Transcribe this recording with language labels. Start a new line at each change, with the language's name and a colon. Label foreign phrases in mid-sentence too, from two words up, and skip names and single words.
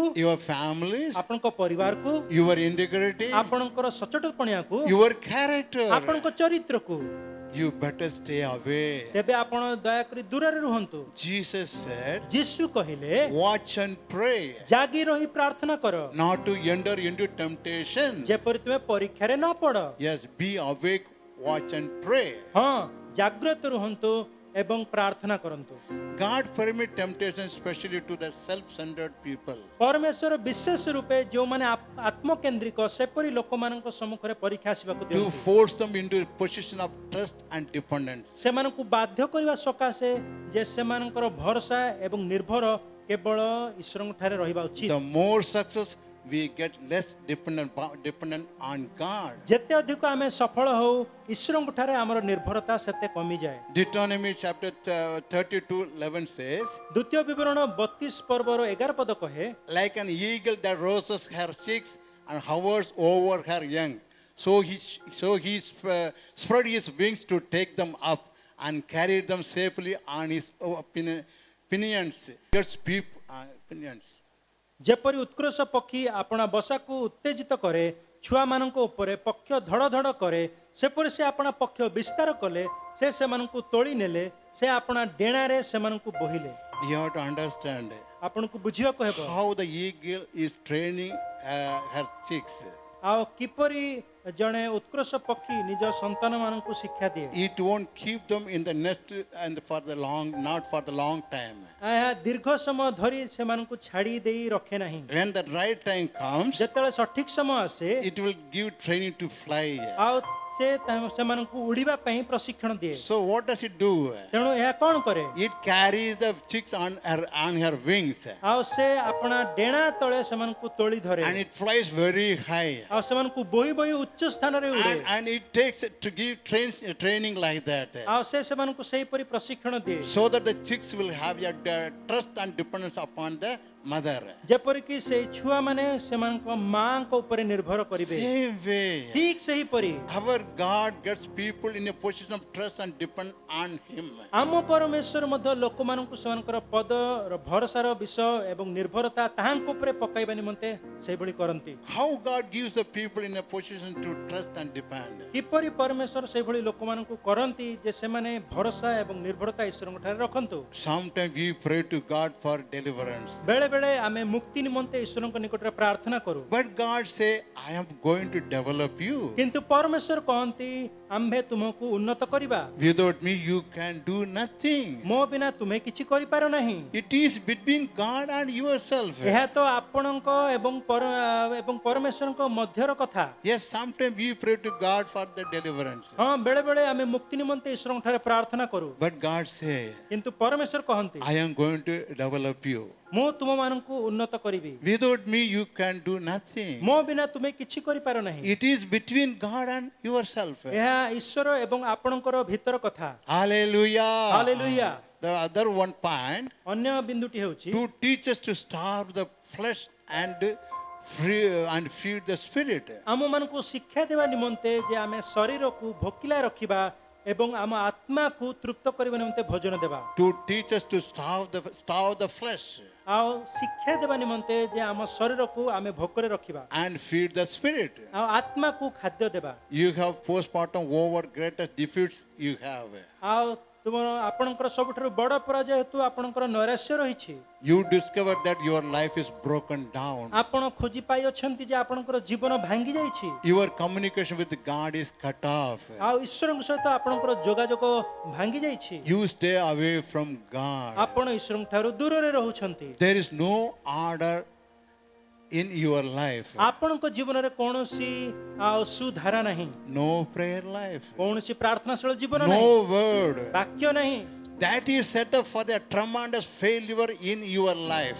English: your families,
Odia: ଆପଣଙ୍କ ପରିବାରକୁ
English: your integrity,
Odia: ଆପଣଙ୍କର ସଚେତପଣିଆକୁ
English: your character,
Odia: ଆପଣଙ୍କ ଚରିତ୍ରକୁ
English: you better stay away.
Odia: ତେବେ ଆପଣ ଦୟାକରି ଦୂରରେ ରୁହନ୍ତୁ।
English: Jesus said,
Odia: ଯୀଶୁ କହିଲେ
English: watch and pray,
Odia: ଜାଗି ରହି ପ୍ରାର୍ଥନା କର
English: not to enter into temptation.
Odia: ଯେପରି ତୁମେ ପରୀକ୍ଷାରେ ନ ପଡ଼।
English: Yes, be awake, watch and pray.
Odia: ହଁ ଜାଗ୍ରତ ରୁହନ୍ତୁ ଏବଂ ପ୍ରାର୍ଥନା କରନ୍ତୁ।
English: God permit temptation especially to the self-centered people.
Odia: ପରମେଶ୍ୱର ବିଶେଷ ରୂପେ ଯେଉଁମାନେ ଆତ୍ମକେନ୍ଦ୍ରିକ ସେପରି ଲୋକମାନଙ୍କ ସମ୍ମୁଖରେ ପରୀକ୍ଷା ଆସିବାକୁ
English: To
Odia: ଦିଅନ୍ତି
English: force them into a position of trust and dependence.
Odia: ସେମାନଙ୍କୁ ବାଧ୍ୟ କରିବା ସକାଶେ ଯେ ସେମାନଙ୍କର ଭରସା ଏବଂ ନିର୍ଭର କେବଳ ଈଶ୍ୱରଙ୍କ ଠାରେ ରହିବା ଉଚିତ।
English: The more success we get, less dependent on God.
Odia: ଯେତେ ଅଧିକ ଆମେ ସଫଳ ହଉ ଈଶ୍ୱରଙ୍କ ଠାରେ ଆମର ନିର୍ଭରତା ସେତେ କମିଯାଏ।
English: Deuteronomy chapter 32:11 says,
Odia: ଦ୍ୱିତୀୟ ବିବରଣ 32 ପର୍ବର 11 ପଦ କହେ
English: like an eagle that roses her chicks and hovers over her young, so he spread his wings to take them up and carry them safely on his pinions. Pinions.
Odia: ଯେପରି ଉତ୍କର୍ଷ ପକ୍ଷୀ ଆପଣା ବସାକୁ ଉତ୍ତେଜିତ କରେ ଛୁଆମାନଙ୍କ ଉପରେ ପକ୍ଷ ଧଡ଼ ଧଡ଼ କରେ ସେପରି ସେ ଆପଣା ପକ୍ଷ ବିସ୍ତାର କଲେ ସେ ସେମାନଙ୍କୁ ତୋଳି ନେଲେ ସେ ଆପଣା ଡେଣାରେ ସେମାନଙ୍କୁ ବୋହିଲେ।
English: You have to understand
Odia: ଆପଣଙ୍କୁ ବୁଝିବାକୁ ହେବ
English: how the eagle is training her chicks.
Odia: ଆଉ କିପରି ଜଣେ ଉତ୍କର୍ଷ ପକ୍ଷୀ ନିଜ ସନ୍ତାନମାନଙ୍କୁ ଶିକ୍ଷା ଦିଏ।
English: It won't keep them in the nest and not for the long time.
Odia: ଏହା ଦୀର୍ଘ ସମୟ ଧରି ସେମାନଙ୍କୁ ଛାଡ଼ି ଦେଇ ରଖେ ନାହିଁ।
English: When the right time comes,
Odia: ଯେତେବେଳେ ସଠିକ ସମୟ ଆସେ
English: it will give training to fly.
Odia: ଆଉ ସେ ସେମାନଙ୍କୁ ଉଡ଼ିବା ପାଇଁ ପ୍ରଶିକ୍ଷଣ ଦିଏ।
English: So what does it do?
Odia: ତେଣୁ ଏହା କ'ଣ କରେ
English: It carries the chicks on her wings,
Odia: ଆଉ ସେ ଆପଣା ଡେଣା ତଳେ ସେମାନଙ୍କୁ ତୋଳି ଧରେ
English: and it flies very high.
Odia: ଆଉ ସେମାନଙ୍କୁ ବୋହି ବୋହି ଉଚ୍ଚ ସ୍ଥାନରେ ଉଡ଼େ
English: And it takes to give training like that,
Odia: ଆଉ ସେ ସେମାନଙ୍କୁ ସେହିପରି ପ୍ରଶିକ୍ଷଣ ଦିଏ
English: so that the chicks will have a trust and dependence upon the mother.
Odia: ଯେପରିକି ସେଇ ଛୁଆମାନେ ସେମାନଙ୍କ ମାଙ୍କ ଉପରେ ନିର୍ଭର କରିବେ।
English: Same way,
Odia: ଠିକ ସେହିପରି
English: our God gets people in a position of trust and depend on Him.
Odia: ଆମ ପରମେଶ୍ୱର ମଧ୍ୟ ଲୋକମାନଙ୍କୁ ସେମାନଙ୍କର ପଦ ଭରସାର ବିଷୟ ଏବଂ ନିର୍ଭରତା ତାହାଙ୍କ ଉପରେ ପକାଇବା ନିମନ୍ତେ ସେହିଭଳି କରନ୍ତି।
English: How God gives the people in a position to trust and depend.
Odia: କିପରି ପରମେଶ୍ୱର ସେହିଭଳି ଲୋକମାନଙ୍କୁ କରନ୍ତି ଯେ ସେମାନେ ଭରସା ଏବଂ ନିର୍ଭରତା ଈଶ୍ୱରଙ୍କ ଠାରେ ରଖନ୍ତୁ।
English: Sometimes we pray to God for deliverance,
Odia: ବେଳେ ବେଳେ ଆମେ ମୁକ୍ତି ନିମନ୍ତେ ଈଶ୍ୱରଙ୍କ ନିକଟରେ ପ୍ରାର୍ଥନା କରୁ
English: but God say, I am going to develop you.
Odia: କିନ୍ତୁ ପରମେଶ୍ୱର କହନ୍ତି ଆମ୍ଭେ ତୁମକୁ ଉନ୍ନତ କରିବା।
English: Without me you can do nothing.
Odia: ମୋ ବିନା ତୁମେ କିଛି କରିପାର ନାହିଁ।
English: It is between God and yourself.
Odia: ଏହା ତ ଆପଣଙ୍କ ଏବଂ ପରମେଶ୍ୱରଙ୍କ ମଧ୍ୟର କଥା।
English: Yes, sometimes we pray to God for the deliverance,
Odia: ହଁ ବେଳେ ବେଳେ ଆମେ ମୁକ୍ତି ନିମନ୍ତେ ଈଶ୍ୱରଙ୍କ ଠାରେ ପ୍ରାର୍ଥନା କରୁ
English: but God say,
Odia: କିନ୍ତୁ ପରମେଶ୍ୱର କହନ୍ତି
English: I am going to develop you.
Odia: ମୁଁ ତୁମମାନଙ୍କୁ ଉନ୍ନତ କରିବି।
English: Without me you can do nothing.
Odia: ମୋ ବିନା ତୁମେ କିଛି କରିପାର ନାହିଁ।
English: It is between God and yourself.
Odia: ଏହା ଈଶ୍ୱର ଏବଂ ଆପଣଙ୍କର ଭିତର କଥା।
English: Hallelujah.
Odia: ହାଲେଲୁୟା।
English: The other one point,
Odia: ଅନ୍ୟ ବିନ୍ଦୁଟି ହେଉଛି
English: to teach us to starve the flesh and feed the spirit.
Odia: ଆମମାନଙ୍କୁ ଶିକ୍ଷା ଦେବା ନିମନ୍ତେ ଯେ ଆମେ ଶରୀରକୁ ଭୋକିଲା ରଖିବା ଏବଂ ଆମ ଆତ୍ମାକୁ ତୃପ୍ତ କରିବା ନିମନ୍ତେ ଭୋଜନ ଦେବା।
English: To teach us to starve the flesh
Odia: ଆଉ ଶିକ୍ଷା ଦେବା ନିମନ୍ତେ ଯେ ଆମ ଶରୀରକୁ ଆମେ ଭୋକରେ ରଖିବା
English: and feed the spirit.
Odia: ଆଉ ଆତ୍ମାକୁ ଖାଦ୍ୟ ଦେବା।
English: You have postpartum over greatest defeats you have.
Odia: ଆଉ ତୁମ ଆପଣଙ୍କର ସବୁଠାରୁ ବଡ଼ ପରାଜୟ ହେତୁ ଆପଣଙ୍କର ନୈରାଶ୍ୟ ରହିଛି।
English: You discover that your life is broken down.
Odia: ଆପଣ ଖୋଜି ପାଇଅଛନ୍ତି ଯେ ଆପଣଙ୍କର ଜୀବନ ଭାଙ୍ଗି ଯାଇଛି।
English: Your communication with God is cut off.
Odia: ଆଉ ଈଶ୍ୱରଙ୍କ ସହିତ ଆପଣଙ୍କର ଯୋଗାଯୋଗ ଭାଙ୍ଗି ଯାଇଛି।
English: You stay away from God.
Odia: ଆପଣ ଈଶ୍ୱରଙ୍କ ଠାରୁ ଦୂରରେ ରହୁଛନ୍ତି।
English: There is no order in your life.
Odia: ଆପଣଙ୍କ ଜୀବନରେ କୌଣସି ଆଉ ସୁଧାରା ନାହିଁ,
English: No prayer life.
Odia: କୌଣସି ପ୍ରାର୍ଥନାଶୀଳ ଜୀବନ ନାହିଁ,
English: No word.
Odia: ବାକ୍ୟ ନାହିଁ।
English: That is set up for the tremendous failure in your life.